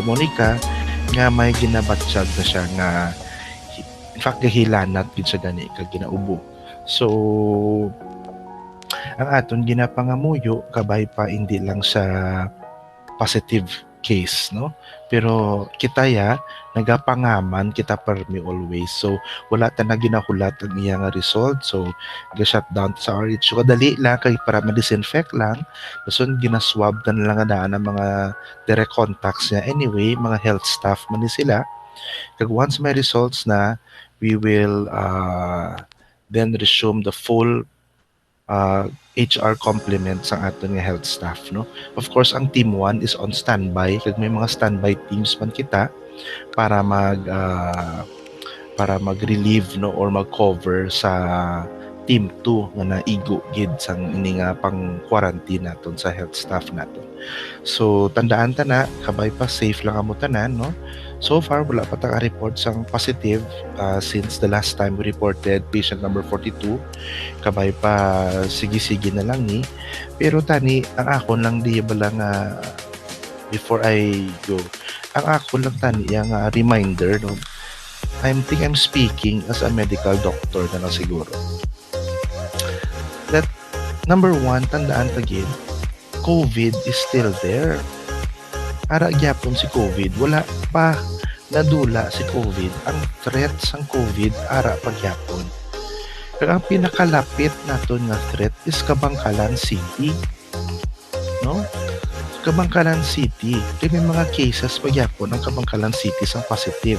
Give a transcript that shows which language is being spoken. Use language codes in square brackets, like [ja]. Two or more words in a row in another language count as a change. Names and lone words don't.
[hil] Monica nga may ginabatsyag na siya nga in fact gahilanat gid siya gani kag ginaubo. So ang aton ginapangamuyo kabay pa hindi lang sa positive case, no? Pero kita nagapangaman kita permi always. So wala ta na ginahulat ang iya nga result. So ga-shut down sa RH. So kadali lang kay para ma-disinfect lang. Bason ginaswab na lang daan ang mga direct contacts niya. Anyway, mga health staff man ni sila. Kag once may results na, [en] we will then resume the full HR complement [hil] sa aton nga health staff, no? [en] Of course, ang team 1 is on standby. [hil] Kag may mga [en] standby teams [hil] man kita para mag-relieve, no, or mag-cover sa team 2 nga naigo gid sang ini nga pang quarantine naton sa health staff naton. So tandaan ta na kabay pa safe lang amo tanan, no? [en] So far [hil] wala pa ta [en] report sang positive since the last time we reported patient number 42. [hil] Kabay pa sige-sige na lang ni. Pero tani ang ako lang di bala nga [en] before I go. [hil] Ang ako lang tani yang reminder, no. [en] I'm speaking as a medical doctor [hil] na lang siguro. [en] That number 1, tandaan again, COVID is still there. [hil] Ara gyapon si COVID, wala pa nadula si COVID. Ang threat sang COVID ara pa gyapon. Pero ang pinakalapit naton nga threat is Kabangkalan City. No? Kabangkalan City, may mga cases pa gyapon ang Kabangkalan City sang positive.